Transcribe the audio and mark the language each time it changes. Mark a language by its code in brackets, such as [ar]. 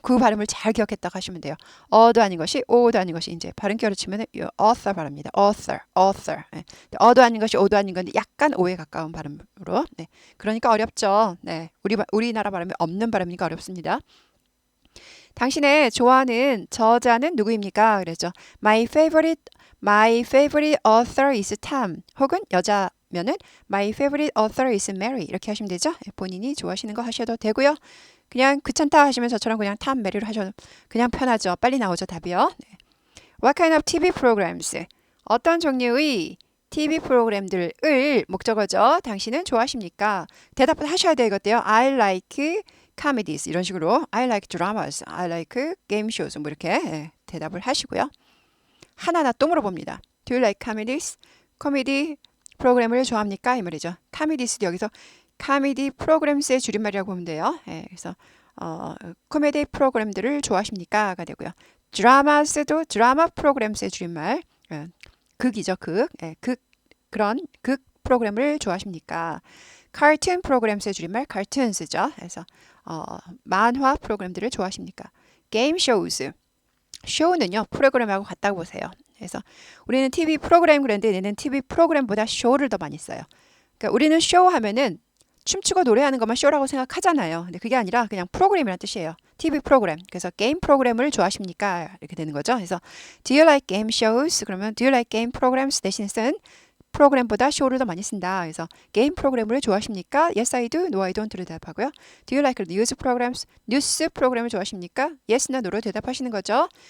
[ko] 그 발음을 잘 기억했다고 하시면 돼요. 어도 아닌 것이 오도 아닌 것이 이제 발음 가르치면 author 발음입니다. [en] author. [ko] 어도 아닌 것이 오도 아닌 건데 약간 오에 가까운 발음으로. 그러니까 어렵죠. 우리나라 발음이 없는 발음이니까 어렵습니다. 당신의 좋아하는 저자는 누구입니까? 그랬죠. [en] My favorite author is Tom. [ko] 혹은 여자면은 My favorite author is Mary. 이렇게 하시면 되죠. 본인이 좋아하시는 거 하셔도 되고요. 그냥 귀찮다 하시면 저처럼 그냥 Tom, Mary로 하셔도 그냥 편하죠. 빨리 나오죠, 답이요. [en] What kind of TV programs? [ko] 어떤 종류의 TV 프로그램들을 목적어죠. 당신은 좋아하십니까? 대답을 하셔야 돼요. 이것도요. [en] I like comedies [ko] 이런 식으로 [en] I like dramas, I like game shows [ko] 뭐 이렇게 대답을 하시고요. 하나하나 또 물어봅니다. [en] Do you like comedies? [ko] 코미디 프로그램을 좋아합니까? 이 말이죠. comedies도 여기서 comedy programs의 줄임말이라고 보면 돼요. 그래서 코미디 프로그램들을 좋아하십니까?가 되고요. dramas도 드라마 프로그램스의 줄임말. 극이죠, 극. 그런 극 프로그램을 좋아하십니까? cartoon 프로그램스의 줄임말 cartoons죠. 그래서 만화 프로그램들을 좋아하십니까? [en] game shows. [ko] 쇼는요, 프로그램하고 같다고 보세요. 그래서 우리는 TV 프로그램 그랬는데 얘는 TV 프로그램보다 쇼를 더 많이 써요. 그러니까 우리는 쇼 하면은 춤추고 노래하는 것만 쇼라고 생각하잖아요. 근데 그게 아니라 그냥 프로그램이란 뜻이에요. TV 프로그램. 그래서 게임 프로그램을 좋아하십니까? 이렇게 되는 거죠. [en] 그래서 Do you like game shows? [ko] 그러면 [en] Do you like game programs [ko] 대신 쓴 프로그램보다 쇼를 더 많이 쓴다. 그래서 게임 프로그램을 좋아하십니까? [en] Yes, I do. No, I don't로 [ko] 대답하고요. [en] Do you like news programs? [ko] 뉴스 프로그램을 좋아하십니까? Yes나 No로 대답하시는 거죠.